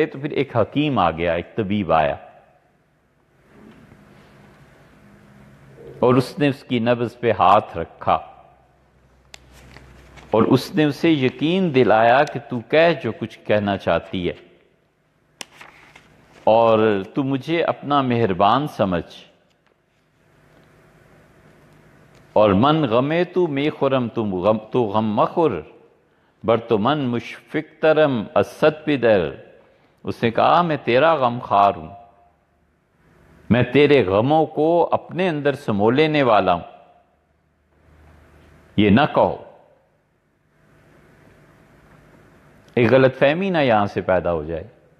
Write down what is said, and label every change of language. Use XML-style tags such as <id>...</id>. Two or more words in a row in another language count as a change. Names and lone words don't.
<ur>تو پھر ایک حکیم آ گیا، ایک طبیب آیا، اور اس نے اس کی نبض پہ ہاتھ رکھا، اور اس نے اسے یقین دلایا کہ تو کہہ جو کچھ کہنا چاہتی ہے، اور تو مجھے اپنا مہربان سمجھ، اور</ur> <fa>من غمے تو می خورم تو غم مخور، بر تو من مشفق ترم اسد پدر۔</fa> <ur>اس نے کہا میں تیرا غم خوار ہوں، میں تیرے غموں کو اپنے اندر سمو لینے والا ہوں، یہ نہ کہو۔ ایک غلط فہمی نہ یہاں سے پیدا ہو جائے۔</ur>